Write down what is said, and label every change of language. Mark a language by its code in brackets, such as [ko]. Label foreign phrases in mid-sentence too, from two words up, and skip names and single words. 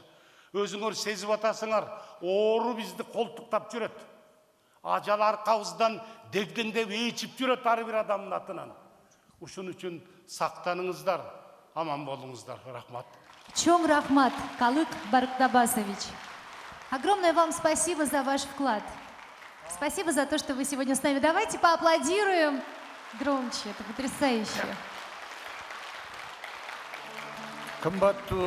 [ky] Өзүңөр сезип атасыңар, оору бизди колтуктап жүрөт. Ажал аркабыздан дегдендеп ээчип жүрөт ар бир адамдын атынан. Ушун үчүн сактаныңыздар, аман болуңуздар. Рахмат. Чоң рахмат, Калык Барктабасович. [ru] Огромное вам спасибо за ваш вклад. Спасибо за то, что вы сегодня с нами. Давайте поаплодируем громче. Это потрясающе.